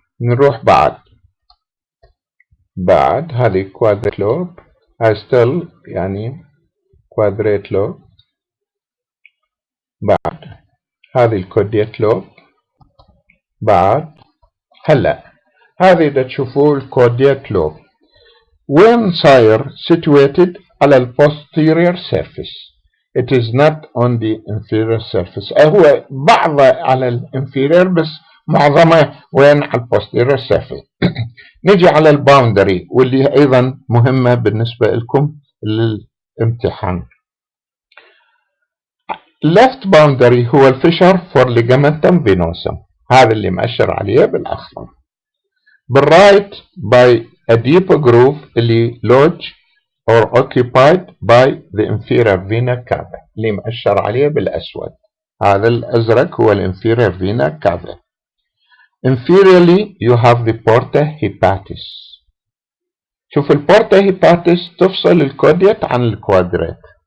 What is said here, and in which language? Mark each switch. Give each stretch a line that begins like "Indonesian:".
Arabic: نروح بعد هذه quadrate lobe، هاي still يعني quadrate lobe. بعد هذه الكوديت لوب. بعد هلا هذه إذا تشوفوا الكوديت لوب وين صاير situated على ال posterior surface.
English: It is not on the inferior surface.
Arabic: هو بعضه على ال inferior بس معظمه وين على ال posterior surface. نجي على الباوندري واللي أيضا مهمة بالنسبة لكم للامتحان. left boundary هو الفشر for ligamentum venosum، هذا اللي مأشر عليه بالأخضر.
English: بالرايت by a deep groove اللي lodge or occupied by the inferior vena cava اللي مأشر عليه بالأسود.
Arabic: هذا الأزرق هو inferior vena cava.
English: Inferiorly you have the porta hepatis.
Arabic: شوف البورتا hepatis تفصل الكوديت عن الكوادريت.